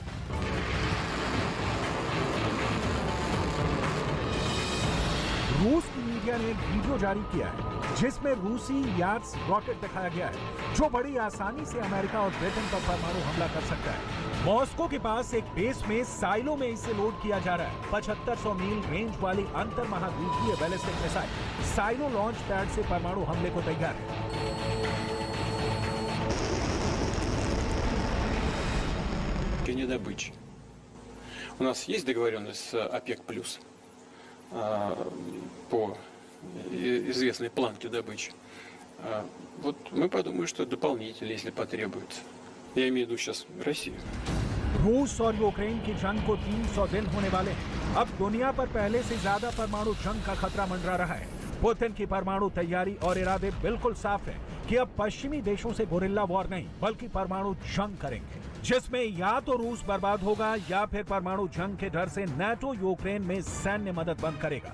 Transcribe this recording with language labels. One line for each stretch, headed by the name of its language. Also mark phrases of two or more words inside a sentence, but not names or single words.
Hindi: रूस की मीडिया ने एक वीडियो जारी किया है जिसमें रूसी यार्ड्स रॉकेट दिखाया गया है, जो बड़ी आसानी से अमेरिका और ब्रिटेन पर परमाणु हमला कर सकता है। मॉस्को के पास एक बेस में साइलो में इसे लोड किया जा रहा है। 7500 मील रेंज वाली अंतर महाद्वीपीय बैलिस्टिक मिसाइल
English: silo launch pad
Hindi: से परमाणु हमले को तैयार है।
Russian: Недобычи. У нас есть договоренность с ОПЕК+, по известной планке добычи. Вот мы подумаем, что дополнительно, если потребуется. Я имею в виду сейчас Россию.
Hindi: रूस और यूक्रेन की जंग को 300 दिन होने वाले हैं। अब दुनिया पर पहले से ज्यादा परमाणु जंग का खतरा मंडरा रहा है। पुतिन की परमाणु तैयारी और इरादे बिल्कुल साफ है कि अब पश्चिमी देशों से
English: guerrilla war
Hindi: नहीं बल्कि परमाणु जंग करेंगे, जिसमें या तो रूस बर्बाद होगा या फिर परमाणु जंग के डर से नाटो यूक्रेन में सैन्य मदद बंद करेगा।